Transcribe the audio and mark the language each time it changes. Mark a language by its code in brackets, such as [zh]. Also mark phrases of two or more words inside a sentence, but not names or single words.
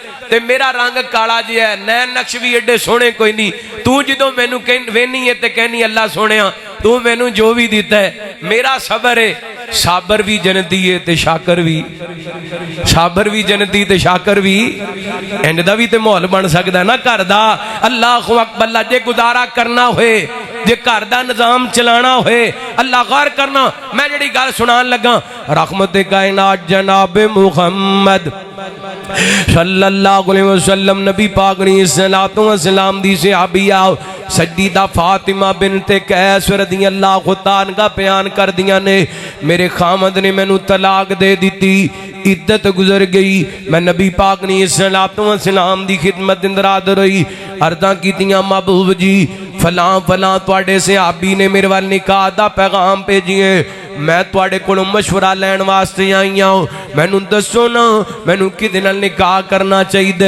[pa] تے میرا رنگ کالا جیہا ہے، نین نقش بھی ایڈے سوہنے کوئی نہیں، تو جو مینوں ویہنی ہے تے کہنی اللہ سوہنیا تو مینوں جو بھی دتا ہے، میرا صبر ہے، صابر بھی جنتی ہے تے شاکر بھی، صابر بھی جنتی تے شاکر بھی, साबर भी जनती ते शाकर भी। اینج دا بھی تے ماحول بن سکدا نا گھر دا. [ar] الله أكبر. [pa] جے گزارا کرنا ہووے، جے گھر دا نظام چلانا ہووے، اللہ غور کرنا. میں جیہڑی گل سنان لگا رحمت کائنات جناب محمد [ar] صلى الله عليه وسلم [pa] نبی پاک نے [ar] صلوٰۃ و سلام [pa] دی صحابیہ سیدہ فاطمہ بنت قیس [ar] رضي الله تعالى عنها [pa] بیان کر دیاں نے میرے خاوند نے مینوں طلاق دے دتی، عدت گزر گئی. میں نبی پاک نے سلام دی خدمت اندر حاضر ہوئی، عرضاں کیتیاں محبوب جی فلاں فلاں تہاڈے صحابی نے میرے ول نکاح دا پیغام بھیجیا، میں تہاڈے کولوں مشورہ لین واسطے آئی ہاں، مینوں دسو نا مینوں کیہدے نال نکاح کرنا چاہیدا.